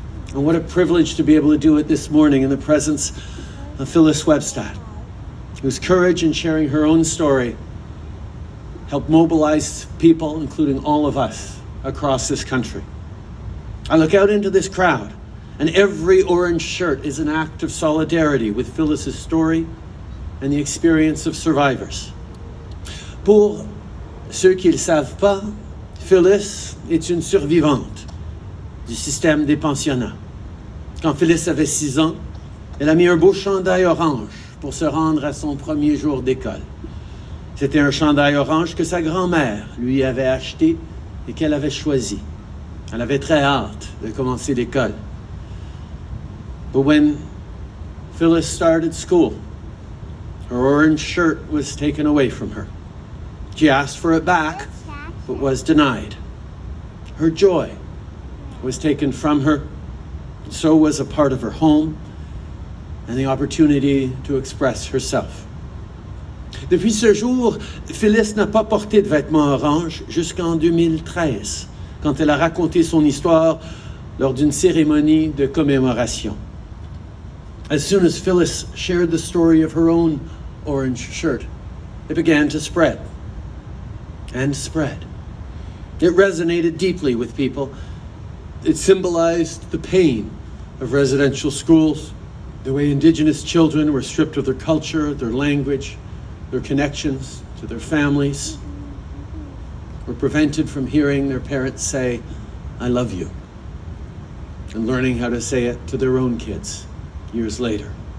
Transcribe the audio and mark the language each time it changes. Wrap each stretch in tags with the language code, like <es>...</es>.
<en>And what a privilege to be able to do it this morning in the presence of Phyllis Webstad, whose courage in sharing her own story helped mobilize people, including all of us, across this country. I look out into this crowd, and every orange shirt is an act of solidarity with Phyllis's story and the experience of survivors.</en> <fr>Pour ceux qui ne le savent pas, Phyllis est une survivante du système des pensionnats. Quand Phyllis avait 6 ans, elle a mis un beau chandail orange pour se rendre à son premier jour d'école. C'était un chandail orange que sa grand-mère lui avait acheté et qu'elle avait choisi. Elle avait très hâte de commencer l'école.</fr> <en>But when Phyllis started school, her orange shirt was taken away from her. She asked for it back, but was denied. Her joy was taken from her. So was a part of her home and the opportunity to express herself.</en> <fr>Depuis ce jour, Phyllis n'a pas porté de vêtements orange jusqu'en 2013, quand elle a raconté son histoire lors d'une cérémonie de commémoration.</fr> <en>As soon as Phyllis shared the story of her own orange shirt, it began to spread and spread. It resonated deeply with people. It symbolized the pain of residential schools, the way Indigenous children were stripped of their culture, their language, their connections to their families, were prevented from hearing their parents say, "I love you," and learning how to say it to their own kids years later.</en>